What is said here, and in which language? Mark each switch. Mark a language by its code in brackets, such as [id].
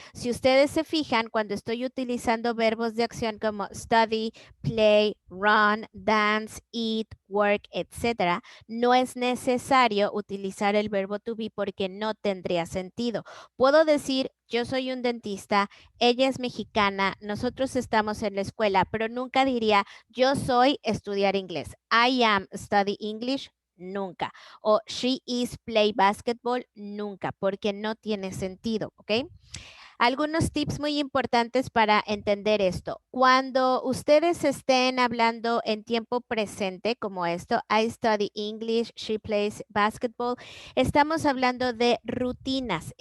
[es] Si ustedes se fijan, cuando estoy utilizando verbos de acción como [en] study, play, run, dance, eat, work, [es] etcétera, no es necesario utilizar el verbo to be porque no tendría sentido. Puedo decir, yo soy un dentista, ella es mexicana, nosotros estamos en la escuela, pero nunca diría, yo soy estudiar inglés. [en] I am study English. [es] Nunca. [en] O she is play basketball. [es] Nunca, porque no tiene sentido, ¿ok? Algunos tips muy importantes para entender esto. Cuando ustedes estén hablando en tiempo presente, como esto, [en] I study English, she plays basketball, [es] estamos hablando de rutinas.